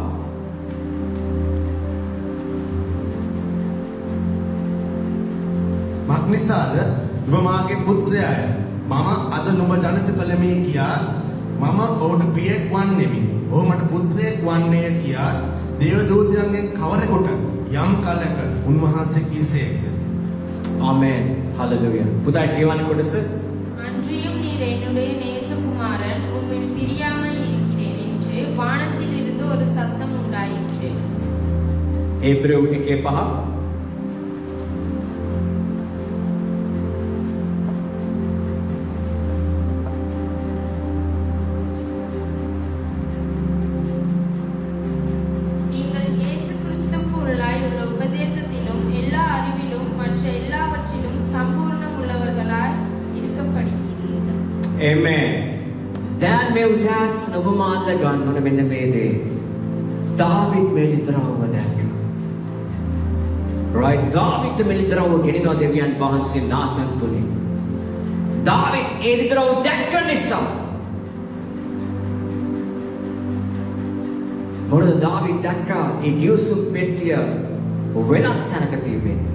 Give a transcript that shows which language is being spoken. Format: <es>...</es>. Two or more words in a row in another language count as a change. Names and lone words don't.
<si>මක්නිසාද නුඹ මාගේ පුත්‍රයාය මම අද නුඹ ජනිත කළෙමි කියා මම ඔහුට පියෙක් වන්නේමි. ඔහු මට පුත්‍රයෙක් වන්නේ කියා දේව දූතයන්ගෙන් කවරෙකුට යම් කලක උන්වහන්සේ කීසේද. ආමෙන්. හalleluya. පුතා කියවන්නේ කොටස.</si> <ta>அன்றியும் நீர் என்னுடைய நேசகுமாரன் உம்மில் பிரியாமல் இருக்கிறேன் என்று வானத்தில் இருந்து ஒரு சத்தம் உண்டாயிற்று.</ta> <si>හේබ්‍රෙව් 1:5</si> <ta>நீங்கள் இயேசு கிறிஸ்துவுக்குள்ளாய் உள்ள உபதேசத்திலும் எல்லா அறிவிலும் மற்ற எல்லாவற்றிலும் சம்பூர்ணம் உள்ளவர்களாய் இருக்கப்படுகிறீர்கள்.</ta> <en>Amen.</en> <si>දැන් මේ උදාසන ඔබ මාල්ල ගන්න ඕන මෙන්න මේ දේ. දාවිද් මෙලිතරව දැක්කා. Right, දාවිද් මෙලිතරව ගෙනිනවා දෙවියන් වහන්සේ නාතන් තුනේ. දාවිද් එලිතරව දැක්ක නිසා මොකද දාවිද් දැක්කා ඒ ගිවිසුම් පෙට්ටිය වෙනත් තැනක තිබෙන්නේ.</si>